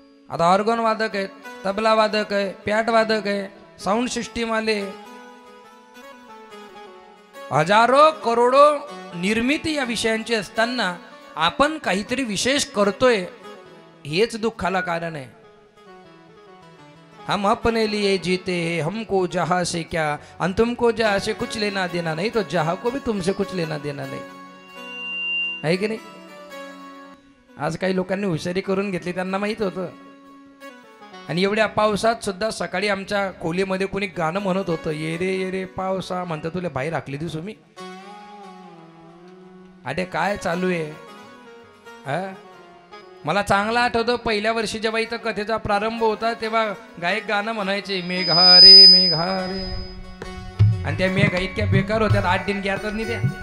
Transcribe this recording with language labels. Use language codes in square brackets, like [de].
[mr] आता ऑर्गन वादक आहेत, तबला वादक आहे, पॅट वादक आहे, साऊंड सिस्टीम आले, हजारो करोडो निर्मिती या विषयांची असताना आपण काहीतरी विशेष करतोय, हेच दुःखाला कारण आहे. [hi] हम अपने लिए जीते हैं, हमको जहां से क्या, और तुमको जहां से कुछ लेना देना नहीं, तो जहां को भी तुमसे कुछ लेना देना [mr] नाही, आहे की नाही? आज काही लोकांनी हुशारी करून घेतली, त्यांना माहित होतं. आणि एवढ्या पावसात सुद्धा सकाळी आमच्या खोलीमध्ये कोणी गाणं म्हणत होतं, ये रे पावसा, म्हणतं तुला बाहेर राखली दिसू मी. अरे काय चालू आहे हा? मला चांगला आठवतं पहिल्या वर्षी जेव्हा इथं कथेचा प्रारंभ होता तेव्हा गायक गाणं म्हणायचे, मेघारे मेघारे, आणि त्या मेघा इतक्या बेकार होत्या, 8 दिन घ्यातच नाही त्या.